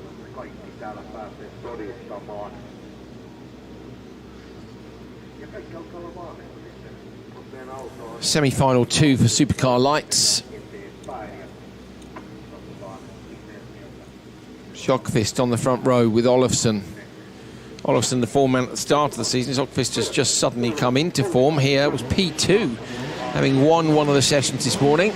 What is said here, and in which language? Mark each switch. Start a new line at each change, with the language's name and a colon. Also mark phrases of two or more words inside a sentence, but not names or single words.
Finnish: kaikki täällä päässeet todistamaan. Ja kaikki alkaa olla valmiita sitten, kun meidän auto on
English: Semi-final 2 for Supercar Lights. Sjökvist on the front row with OuluZone. OuluZone, the foreman at the start of the season. Sjökvist has just suddenly come into form here. It was P2, having won one of the sessions this morning.